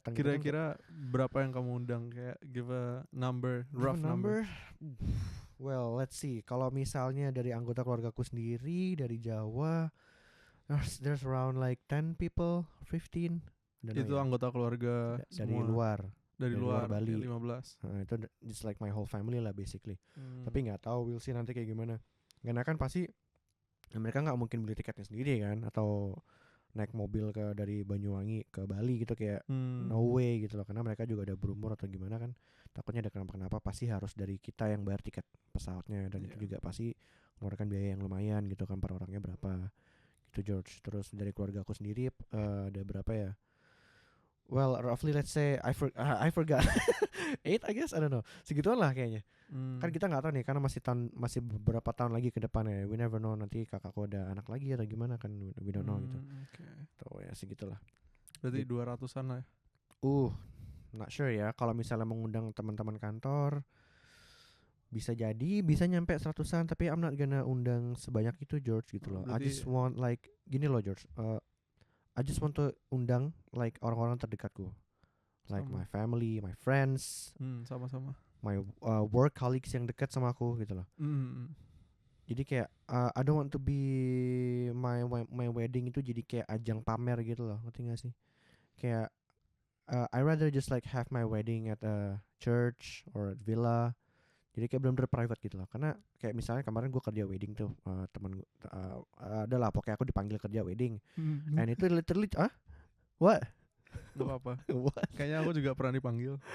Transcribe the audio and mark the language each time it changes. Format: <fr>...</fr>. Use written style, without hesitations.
<id>Kira-kira berapa yang kamu undang? Kayak</id> <en>give a number, rough number. Well, let's see.</en> <id>Kalau misalnya dari anggota keluargaku sendiri dari Jawa,</id> <en>there's around like 10 people,</en> <id>15. Itu anggota keluarga dari semua. Dari luar Bali. 15.</id> <en>Itu just like my whole family lah basically.</en> <id>Tapi nggak tahu,</id> <en>we'll see</en> <id>nanti kayak gimana. Karena kan pasti mereka nggak mungkin beli tiketnya sendiri kan, atau naik mobil dari Banyuwangi ke Bali gitu, kayak</id> <en>no way</en> <id>gitu loh, karena mereka juga udah berumur atau gimana kan, takutnya ada kenapa pasti harus dari kita yang bayar tiket pesawatnya, dan itu juga pasti mengeluarkan biaya yang lumayan gitu kan, per orangnya berapa gitu, George. Terus dari keluarga aku sendiri ada berapa ya,</id> <en>well, roughly let's say I forgot 8 I guess, I don't know.</en> <id>Segituan lah kayaknya. Kan kita nggak tahu nih karena masih beberapa tahun lagi ke depannya.</id> <en>We never know</en> <id>nanti kakakku ada anak lagi atau gimana kan,</id> <en>we don't know</en> <id>gitu.</id> <en>Okay.</en> <id>Tuh ya segitulah. Berarti 200-an lah ya.</id> <en>Not sure</en> <id>ya. Kalau misalnya mengundang teman-teman kantor bisa jadi bisa nyampe 100-an, tapi</id> <en>I'm not gonna</en> <id>undang sebanyak itu George gitu loh.</id> <en>I just want like</en> <id>gini loh George.</id> <en>I just want to undang like</en> <id>orang-orang terdekatku.</id> <en>Like my family, my friends.</en> <id>Sama-sama.</id> <en>My work colleagues</en> <id>yang dekat sama aku gitu loh. Jadi kayak</id> <en>I don't want to be my wedding</en> <id>itu jadi kayak ajang pamer gitu loh. Ngerti gak sih? Kayak</id> <en>I rather just like have my wedding at a church or at villa.</en> <id>Jadi kayak benar-benar private gitu loh. Karena kayak misalnya kemarin gue kerja wedding tuh, temen gue adalah pokoknya aku dipanggil kerja wedding.</id> <en>And itu literally what?</en> <id>Gak apa-apa. Kayaknya aku juga pernah dipanggil.</id>